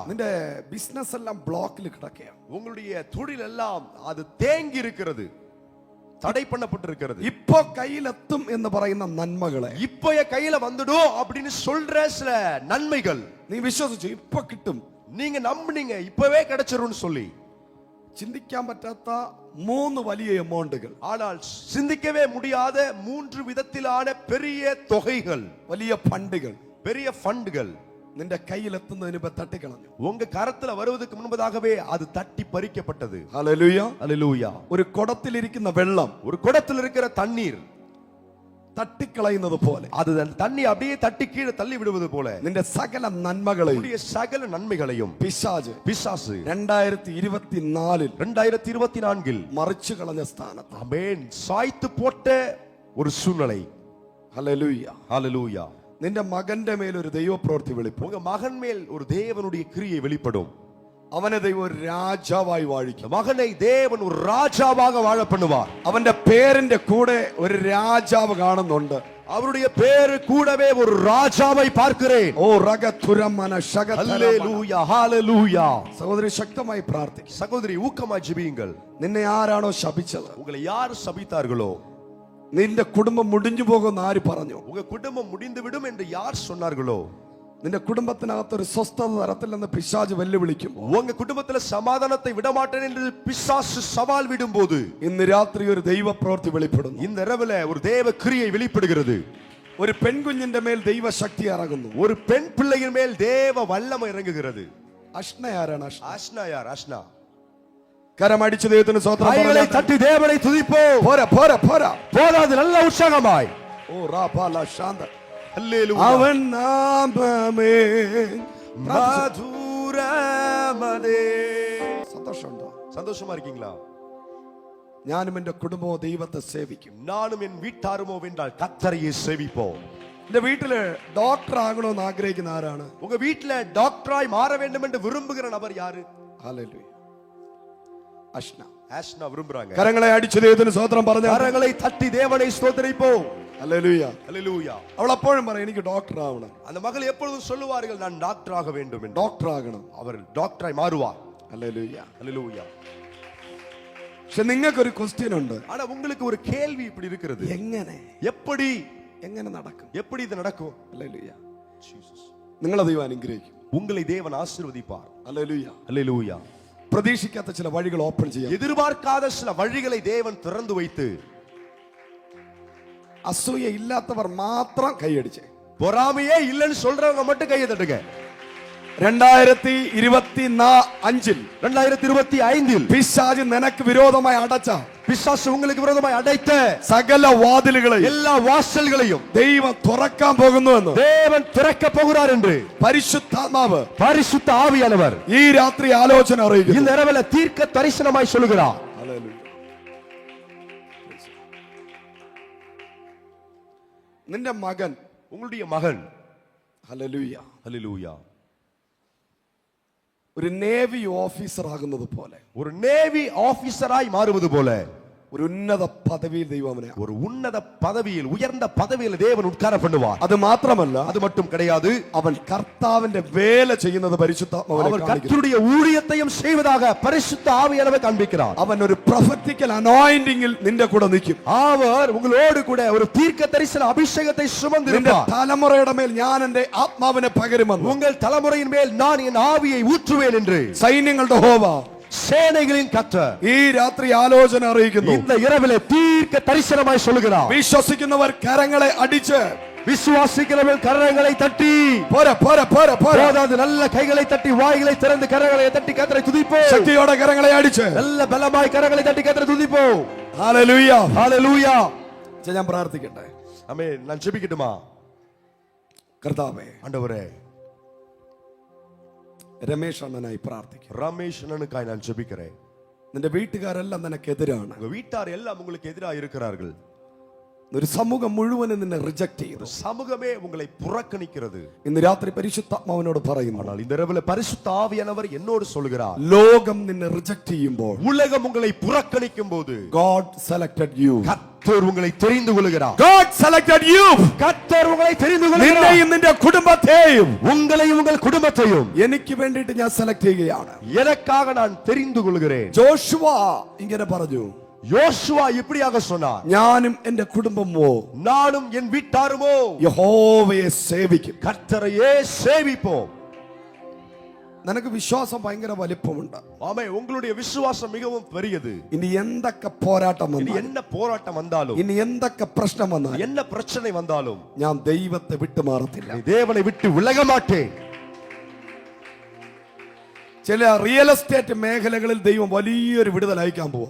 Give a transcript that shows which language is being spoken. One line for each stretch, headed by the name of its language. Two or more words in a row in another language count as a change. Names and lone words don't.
Malayalam: നിന്റെ ബിസിനസ് എല്ലാം ബ്ലോക്കിൽ കിടക്കുകയാണ്.
Tamil: உங்களுடைய தொழில் எல்லாம் அது தேங்கி இருக்கிறது, தடை பண்ணப்பட்டிருக்கிறது.
Malayalam: ഇപ്പോ കയ്യിലെത്തും എന്ന് പറയുന്ന നന്മകളെ
Tamil: இப்போ கையில வந்துடும் அப்படின்னு சொல்ற சில நன்மைகள்
Malayalam: നീ വിശ്വസിച്ചു. ഇപ്പൊ കിട്ടും.
Tamil: நீங்க நம்புனீங்க இப்பவே கிடைச்சிரும்னு சொல்லி.
Malayalam: ചിന്തിക്കാൻ പറ്റാത്ത 3 വലിയ എമൗണ്ടുകൾ,
Tamil: ஆனால் சிந்திக்கவே முடியாத 3 விதத்திலான பெரிய தொகைகள்,
Malayalam: വലിയ ഫണ്ടുകൾ,
Tamil: பெரிய ஃபண்டுகள்
Malayalam: നിന്റെ കയ്യിലെത്തുന്നതിന് മുമ്പ് തട്ടിക്കളഞ്ഞു.
Tamil: உங்க கரத்துல வருவதற்கு முன்பதாகவே அது தட்டி பறிக்கப்பட்டது.
Malayalam: ഹല്ലേലൂയ.
Tamil: ஹல்லேலூயா.
Malayalam: ഒരു കുടത്തിലിരിക്കുന്ന വെള്ളം
Tamil: ஒரு குடத்தில் இருக்கிற தண்ணீர்
Malayalam: തട്ടിക്കളയുന്നത് പോലെ,
Tamil: அது தண்ணி அப்படியே தட்டி கீழே தள்ளி விடுவது போல
Malayalam: നിന്റെ സകല നന്മകളെയും
Tamil: சகல நன்மைகளையும்
Malayalam: പിശാച് 2024 മറിച്ചു കളഞ്ഞ സ്ഥാനത്ത്
Tamil: ஆமென் சாய்த்து போட்ட ஒரு சூழ்நிலை.
Malayalam: ഹല്ലേലൂയ.
Tamil: ஹல்லேலூயா.
Malayalam: നിന്റെ മകന്റെ മേൽ ഒരു ദൈവപ്രവൃത്തി വെളിപ്പെടും.
Tamil: உங்க மகன் மேல் ஒரு தேவனுடைய கிரியை வெளிப்படும்.
Malayalam: അവനെ ദൈവം ഒരു രാജാവായി വാഴിക്കും.
Tamil: மகனை தேவன் ஒரு ராஜாவாக வாழ பண்ணுவார்.
Malayalam: അവന്റെ പേരിന്റെ കൂടെ ഒരു രാജാവ് കാണുന്നുണ്ട്.
Tamil: அவருடைய பேரு கூடவே ஒரு ராஜாவை பார்க்கிறேன். ഓ റഗതുരമന ശകതര. ஹல்லேலூயா. ஹல்லேலூயா.
Malayalam: സഹോദരി ശക്തമായി പ്രാർത്ഥിക്കുക.
Tamil: சகோதரி ஊக்கமாய் ஜெபியுங்கள்.
Malayalam: നിന്നെ ആരാണോ ശപിച്ചത്,
Tamil: உங்களை யார் சபித்தார்களோ,
Malayalam: നിന്റെ കുടുംബം മുടിഞ്ഞു പോകുമെന്ന് ആര് പറഞ്ഞു,
Tamil: உங்க குடும்பம் முடிந்து விடும் என்று யார் சொன்னார்களோ,
Malayalam: നിന്റെ കുടുംബത്തിനകത്തൊരു സ്വസ്ഥത തരത്തില്ലെന്ന് പിശാച് വെല്ലുവിളിക്കും.
Tamil: உங்க குடும்பத்துல சமாதானத்தை விடமாட்டேன் என்று பிசாசு சவால் விடும்போது
Malayalam: ഇന്ന് രാത്രി ഒരു ദൈവപ്രവൃത്തി വെളിപ്പെടുന്നു.
Tamil: இந்த இரவுல ஒரு தேவ கிரியை வெளிப்படுகிறது.
Malayalam: ഒരു പെൺകുഞ്ഞിന്റെ മേൽ ദൈവശക്തി ഇറങ്ങുന്നു.
Tamil: ஒரு பெண் பிள்ளையின் மேல் தேவ வல்லமை இறங்குகிறது.
Malayalam: അഷ്ന ആരാണ്?
Tamil: அஷ்னா யார்? அஷ்னா.
Malayalam: കരമടിച്ച് ദൈവത്തിന് സ്തോത്രം
Tamil: கைகளை தட்டி தேவனை துதிப்போம்.
Malayalam: പോരാ പോരാ പോരാ
Tamil: போதாது, நல்ல உற்சாகமாய். ഓ റാപാല ശാന്ത. ஹல்லேலூயா.
Malayalam: അവൻ നാമമേ
Tamil: மதுரமதே.
Malayalam: സന്തോഷമുണ്ടോ?
Tamil: சந்தோஷமா இருக்கீங்களா?
Malayalam: ഞാനും എന്റെ കുടുംബവും ദൈവത്തെ സേവിക്കും.
Tamil: நானும் என் வீட்டாருமோ வென்றால் கர்த்தரையே சேவிப்போம்.
Malayalam: എന്റെ വീട്ടില് ഡോക്ടർ ആകണമെന്ന് ആഗ്രഹിക്കുന്ന ആരാണ്?
Tamil: உங்க வீட்ல டாக்டராய் மாற வேண்டும் என்று விரும்புகிற நபர் யாரு?
Malayalam: ഹല്ലേലൂയ. അഷ്ന
Tamil: ஆஷ்னா விரும்புறாங்க.
Malayalam: കരങ്ങളെ അടിച്ചു ദൈവത്തിന് സ്തോത്രം പറഞ്ഞു.
Tamil: கரங்களை தட்டி தேவனை ஸ்தோத்திரிப்போம்.
Malayalam: ഹല്ലേലൂയ.
Tamil: ஹல்லேலூயா.
Malayalam: അവൾ അപ്പോഴും പറയും എനിക്ക് ഡോക്ടർ ആവണം.
Tamil: அந்த மகள் எப்பொழுதும் சொல்லுவார்கள் நான் டாக்டர் ஆக வேண்டும் என்று.
Malayalam: ഡോക്ടർ ആകണം.
Tamil: அவர் டாக்டராய் மாறுவார்.
Malayalam: ഹല്ലേലൂയ.
Tamil: ஹல்லேலூயா.
Malayalam: പക്ഷെ നിങ്ങൾക്കൊരു ക്വസ്റ്റ്യൻ ഉണ്ട്.
Tamil: ஆனா உங்களுக்கு ஒரு கேள்வி இப்படி இருக்கிறது.
Malayalam: എങ്ങനെ எങ്ങനെ നടക്കും?
Tamil: எப்படி இது நடக்கும்?
Malayalam: ഹല്ലേലൂയ.
Tamil: ஜீசஸ்.
Malayalam: നിങ്ങളെ ദൈവം അനുഗ്രഹിക്കും.
Tamil: உங்களை தேவன் ஆசீர்வதிப்பார்.
Malayalam: ഹല്ലേലൂയ.
Tamil: ஹல்லேலூயா.
Malayalam: പ്രതീക്ഷിക്കാത്ത ചില വഴികൾ ഓപ്പൺ ചെയ്യാം.
Tamil: எதிர்பார்க்காத சில வழிகளை தேவன் திறந்து வைத்து
Malayalam: അസൂയ ഇല്ലാത്തവർ മാത്രം കൈയടിച്ചേ.
Tamil: பொறாமையே இல்லைன்னு சொல்றவங்க மட்டும் கையை தட்டுங்க.
Malayalam: 2025 പിശാച് നിനക്ക് വിരോധമായി അടച്ച,
Tamil: பிசாசு உங்களுக்கு விரோதமாய் அடைத்த
Malayalam: സകല വാതിലുകളെയും
Tamil: எல்லா வாசல்களையும்
Malayalam: ദൈവം തുറക്കാൻ പോകുന്നുവെന്ന്
Tamil: தேவன் திறக்க போகிறார் என்று
Malayalam: പരിശുദ്ധാത്മാവ്
Tamil: பரிசுத்த ஆவியானவர்
Malayalam: ഈ രാത്രി ആലോചന അറിയിക്കുന്നു.
Tamil: இந்த இரவில தீர்க்க தரிசனமாய் சொல்லுகிறார்.
Malayalam: ഹല്ലേലൂയ. നിന്റെ മകൻ,
Tamil: உங்களுடைய மகன்
Malayalam: ഹല്ലേലൂയ,
Tamil: ஹல்லேலூயா
Malayalam: ഒരു
English: navy officer
Malayalam: ആകുന്നത് പോലെ,
Tamil: ஒரு
English: navy officer
Tamil: மாறுவது போல
Malayalam: ഒരു ഉന്നത പദവിയിൽ ദൈവം അവനെ,
Tamil: ஒரு உன்னத பதவியில் உயர்ந்த பதவியில் தேவன் உட்கார பண்ணுவார்.
Malayalam: അത് മാത്രമല്ല,
Tamil: அது மட்டும் கிடையாது,
Malayalam: അവൻ കർത്താവിന്റെ വേല ചെയ്യുന്നത് പരിശുദ്ധാത്മാവിനെ
Tamil: அவர்
Malayalam: കാണിക്കുന്നു.
Tamil: கர்த்தருடைய ஊழியத்தையும் செய்வதாக பரிசுத்த ஆவியானவர் காண்பிக்கிறார்.
Malayalam: അവൻ ഒരു
English: prophetical anointing
Malayalam: നിന്റെ കൂടെ നിൽക്കും.
Tamil: அவர் உங்களோடு கூட ஒரு தீர்க்க தரிசன அபிஷேகத்தை
Malayalam: നിന്റെ
Tamil: சுமந்திருப்பார்.
Malayalam: തലമുറയുടെ മേൽ ഞാൻ എന്റെ ആത്മാവിനെ പകരുമെന്ന്
Tamil: உங்கள் தலைமுறையின் மேல் நான் என் ஆவியை ஊற்றுவேன் என்று
Malayalam: സൈന്യങ്ങളുടെ യഹോവ
Tamil: சேனைகளின் கர்த்தர்
Malayalam: ഈ രാത്രി ആലോചന അറിയിക്കുന്നു.
Tamil: இந்த இரவிலே தீர்க்க தரிசனமாய் சொல்லுகிறார்.
Malayalam: വിശ്വസിക്കുന്നവർ കരങ്ങളെ അടിച്ച്,
Tamil: விசுவாசிக்கிறவர்கள் கரங்களை தட்டி,
Malayalam: പോരാ പോരാ പോരാ പോരാ,
Tamil: போதாது நல்ல கைகளை தட்டி வாய்களை திறந்து கரங்களை தட்டி கர்த்தரை துதிப்போம்.
Malayalam: ശക്തിയോടെ കരങ്ങളെ അടിച്ച്
Tamil: நல்ல பலமாய் கரங்களை தட்டி கர்த்தரை துதிப்போம்.
Malayalam: ഹല്ലേലൂയ.
Tamil: ஹல்லேலூயா.
Malayalam: ഞാൻ പ്രാർത്ഥിക്കട്ടെ.
Tamil: ஆமென். நான் ஜெபிக்கட்டுமா?
Malayalam: കർത്താവേ,
Tamil: ஆண்டவரே,
Malayalam: രമേശ് അണ്ണനായി പ്രാർത്ഥിക്കും.
Tamil: ரமேஷ் அண்ணனுக்காய் நான் ஜெபிக்கிறேன்.
Malayalam: നിന്റെ വീട്ടുകാരെല്ലാം നിനക്കെതിരാണ്.
Tamil: உங்க வீட்டார் எல்லாம் உங்களுக்கு எதிராக இருக்கிறார்கள்.
Malayalam: ഒരു സമൂഹം മുഴുവനും നിന്നെ റിജക്ട് ചെയ്തു.
Tamil: சமூகமே உங்களை புறக்கணிக்கிறது.
Malayalam: ഇന്ന് രാത്രി പരിശുദ്ധാത്മാവിനോട് പറയുന്നു,
Tamil: ஆனால் இந்த இரவுல பரிசுத்த ஆவியானவர் என்னோடு சொல்கிறார்.
Malayalam: ലോകം നിന്നെ റിജക്ട് ചെയ്യുമ്പോൾ,
Tamil: உலகம் உங்களை புறக்கணிக்கும் போது
English: God selected you.
Tamil: கர்த்தர் உங்களை தெரிந்து கொள்கிறார்.
English: God selected you.
Tamil: கர்த்தர் உங்களை தெரிந்து கொள்கிறார்.
Malayalam: നിന്നെയും നിന്റെ കുടുംബത്തെയും
Tamil: உங்களையும் உங்கள் குடும்பத்தையும்
Malayalam: എനിക്ക് വേണ്ടിയിട്ട് ഞാൻ സെലക്ട് ചെയ്യുകയാണ്.
Tamil: எனக்காக நான் தெரிந்து கொள்கிறேன்.
Malayalam: ജോഷുവ ഇങ്ങനെ പറഞ്ഞു,
Tamil: யோசுவா இப்படியாக சொன்னார்,
Malayalam: ഞാനും എന്റെ കുടുംബമോ
Tamil: நானும் என் வீட்டாருமோ
Malayalam: യഹോവയെ സേവിക്കും.
Tamil: கர்த்தரையே சேவிப்போம்.
Malayalam: നിനക്ക് വിശ്വാസം ഭയങ്കര വലിപ്പമുണ്ട്.
Tamil: ஆமே, உங்களுடைய விசுவாசம் மிகவும் பெரியது.
Malayalam: ഇനി എന്തൊക്കെ പോരാട്ടം
Tamil: இனி
Malayalam: വന്നാലും,
Tamil: என்ன போராட்டம் வந்தாலும்,
Malayalam: ഇനി എന്തൊക്കെ പ്രശ്നം വന്നാലും,
Tamil: என்ன பிரச்சனை வந்தாலும்
Malayalam: ഞാൻ ദൈവത്തെ വിട്ടുമാറത്തില്ല.
Tamil: நீ தேவனை விட்டு விலக மாட்டேன்.
Malayalam: ചില
English: real estate
Malayalam: മേഖലകളിൽ ദൈവം വലിയൊരു വിടുതൽ അയക്കാൻ പോവാ.